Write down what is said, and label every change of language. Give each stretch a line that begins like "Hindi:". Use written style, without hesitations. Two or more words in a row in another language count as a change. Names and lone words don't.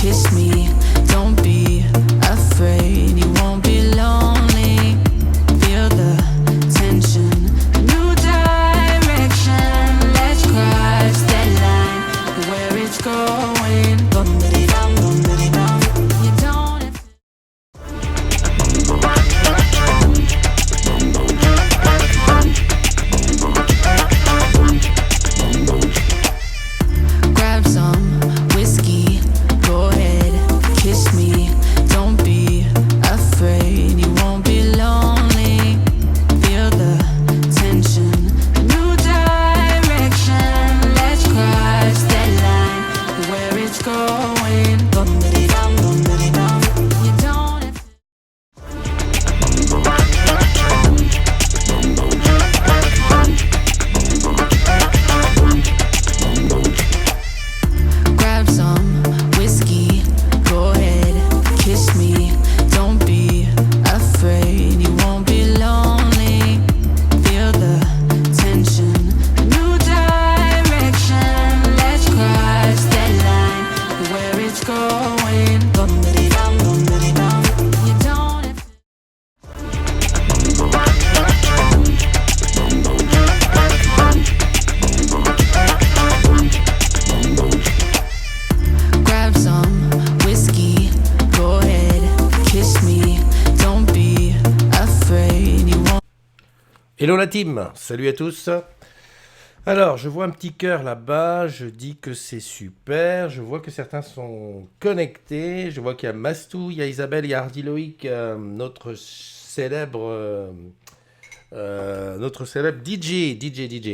English: kiss me. Don't be afraid, you won't be lonely. Feel the tension, a new direction. Let's cross that line, where it's going. Bum-ba-dee-dum, bum-ba-dee-dum. You don't have grab some whiskey, go ahead, kiss me. Don't be afraid, you won't be lonely. Feel the tension, a new direction. Let's cross that line, where it's going. Bum-ba-dee-dum, bum-ba-dee-dum. You don't have grab some whiskey, go ahead, kiss me. Don't be afraid, you won't be lonely. Feel the tension, a new direction. Let's cross that line, where it's going. Bum-ba-dee-dum, bum-ba-dee-dum. You don't have grab some whiskey, go ahead, kiss me. Don't be afraid, you won't.
French: Hello la team, salut à tous. Alors, je vois un petit cœur là-bas, je dis que c'est super, je vois que certains sont connectés, je vois qu'il y a Mastou, il y a Isabelle, il y a Hardy Loïc, notre célèbre DJ.